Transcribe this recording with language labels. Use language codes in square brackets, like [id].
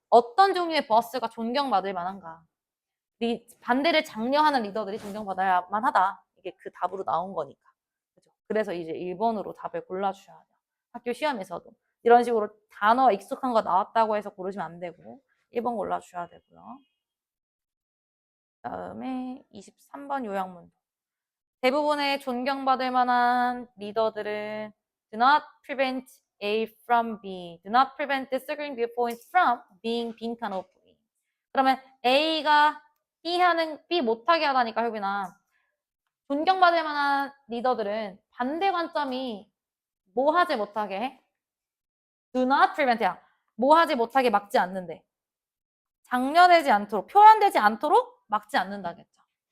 [ko] 어떤 종류의 버스가 존경받을 만한가? 반대를 장려하는 리더들이 존경받아야만 하다. 이게 그 답으로 나온 거니까. 그죠? 그래서 이제 1번으로 답을 골라주셔야 돼요. 학교 시험에서도. 이런 식으로 단어 익숙한 거 나왔다고 해서 고르시면 안 되고 1번 골라주셔야 되고요. 그다음에 23번 요약문도. 대부분의 존경받을 만한 리더들은 [en] do not prevent A from B, do not prevent disagreeing viewpoints from being 빈칸 오프. [ko] 그러면 A가 B 못하게 하다니까 효빈아. 존경받을 만한 리더들은 반대 관점이 뭐 하지 못하게 해? [en] do not prevent야. [ko] 뭐 하지 못하게 막지 않는데. 장려되지 않도록, 표현되지 않도록 막지 않는다겠죠.